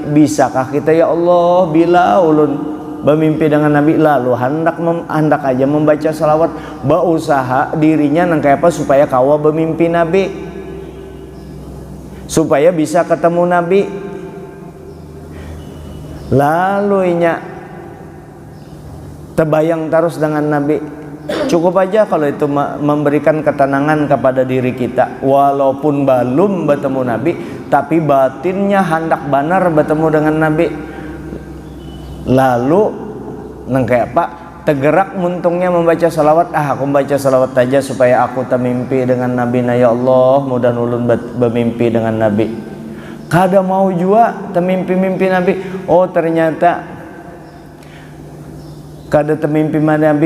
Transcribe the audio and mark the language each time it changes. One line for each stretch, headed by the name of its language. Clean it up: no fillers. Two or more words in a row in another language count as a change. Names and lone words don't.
Banjar: Bisakah kita, ya Allah bila ulun bermimpi dengan Nabi, lalu hendak aja membaca salawat, berusaha dirinya nang kayak apa supaya kawa bermimpi Nabi, supaya bisa ketemu Nabi. Lalu inya terbayang terus dengan Nabi.
Indonesian: Cukup aja kalau itu memberikan ketenangan kepada diri kita, walaupun belum bertemu Nabi, tapi batinnya hendak benar bertemu dengan Nabi.
Banjar: Lalu nang kayak apa, tergerak muntungnya membaca salawat. Aku membaca salawat aja supaya aku termimpi dengan Nabi na, ya Allah mudah ulun bermimpi dengan Nabi. Kada mau jua termimpi-mimpi Nabi. Oh ternyata kada termimpi Nabi.